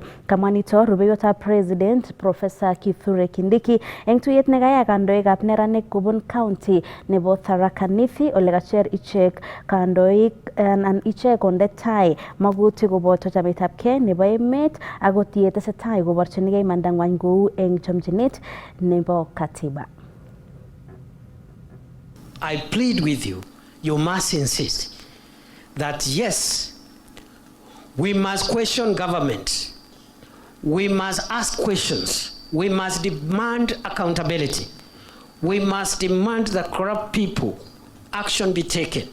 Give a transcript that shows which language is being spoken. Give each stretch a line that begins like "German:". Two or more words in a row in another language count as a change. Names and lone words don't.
Kalenjin: Kamwa nito rubeiwotab president Professor Kithure Kindiki eng tuyet nekayai kandoikab neranik kobun county nebo Tharaka Nithi ole kacher ichek kandoik anan ichek konde tai magutik koboto chametabkei nebo emet akot yetesetai koborchinigei imandang'wany kou eng chomchinet nebo katiba.
English: I plead with you, you must insist that yes, we must question government. We must ask questions. We must demand accountability. We must demand that corrupt people action be taken.